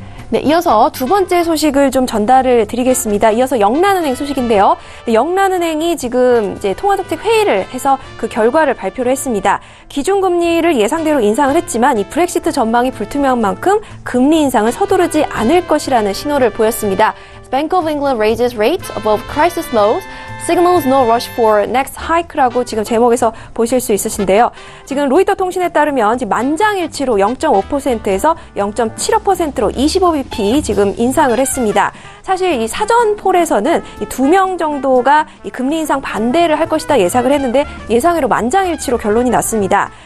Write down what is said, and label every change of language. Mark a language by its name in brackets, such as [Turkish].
[Korean] 네, 이어서 두 번째 소식을 좀 전달을 드리겠습니다. 이어서 영란은행 소식인데요. 네, 영란은행이 지금 이제 통화정책 회의를 해서 그 결과를 발표를 했습니다. 기준금리를 예상대로 인상을 했지만 이 브렉시트 전망이 불투명한 만큼 금리 인상을 서두르지 않을 것이라는 신호를 보였습니다. [English] Bank of England raises rates above crisis lows. Signals no rush for next hike [Korean] 라고 지금 제목에서 보실 수 있으신데요. 지금 로이터 통신에 따르면 지금 만장일치로 0.5%에서 0.75%로 25bp 지금 인상을 했습니다. 사실 이 사전 폴에서는 이 2명 정도가 이 금리 인상 반대를 할 것이다 예상을 했는데 예상외로 만장일치로 결론이 났습니다.